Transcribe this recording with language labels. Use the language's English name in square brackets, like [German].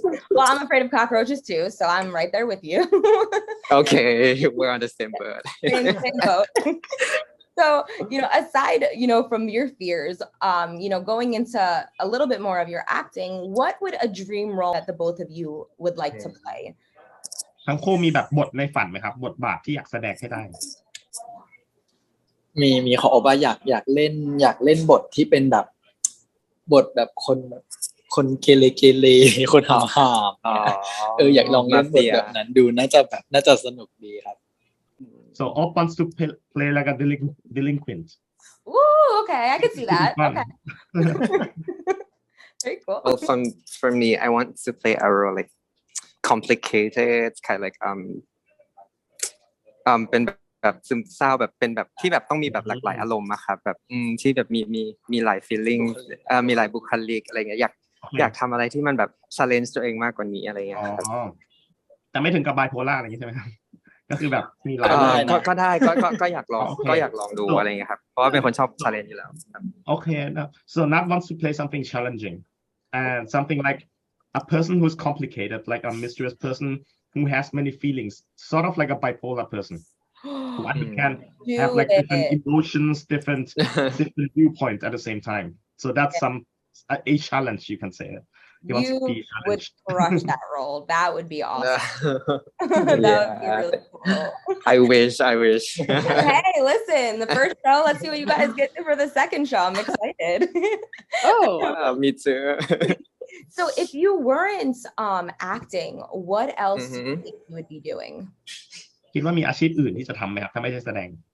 [English] Well, I'm afraid of cockroaches too, so I'm right there with you. Okay, we're on the same boat. Same boat. So, aside, from your fears, going into a little bit more of your acting, what would a dream role that the both of you would like to play? [Thai] ทั้งคู่มีแบบบทในฝันไหมครับบทบาทที่อยากแสดงให้ได้ มีของโอบะอยากเล่นบทที่เป็นแบบบทแบบคนเกเรคนหาม อยากลองเล่นบทแบบนั้นดูน่าจะสนุกดีครับ [English] So Opp wants to play like a delinquent. Ooh, okay, I can see that. Okay. Very cool. Well, for me, I want to play a role like complicated, kind of like [Thai] เป็นแบบซึมเศร้าแบบเป็นแบบที่แบบต้องมีแบบหลากหลายอารมณ์อะครับแบบที่แบบมีหลาย feeling มีหลายบุคลิกอะไรเงี้ยอยากทำอะไรที่มันแบบ challenge ตัวเองมากกว่านี้อะไรเงี้ยครับ แต่ไม่ถึงกับไบโพล่าอะไรอย่างนี้ใช่ไหมครับก็คือแบบมีหลาย ก็ได้ก็อยากลองก็อยากลองดูอะไรเงี้ยครับเพราะว่าเป็นคนชอบ challenge อยู่แล้ว [English] Okay, so Nat wants to play something challenging and something like a person who's complicated, like a mysterious person who has many feelings, sort of like a bipolar person. One who can have like different emotions, different viewpoints at the same time. So that's a challenge, you can say. You would crush that role. That would be awesome. That would be really cool. I wish. Hey, listen, the first show, let's see what you guys get to for the second show. I'm excited. Oh, me too. So if you weren't acting, what else do you think you would be doing? [Thai] คิดว่ามีอาชีพอื่นที่จะทำไหมครับถ้าไม่ใช่แสดง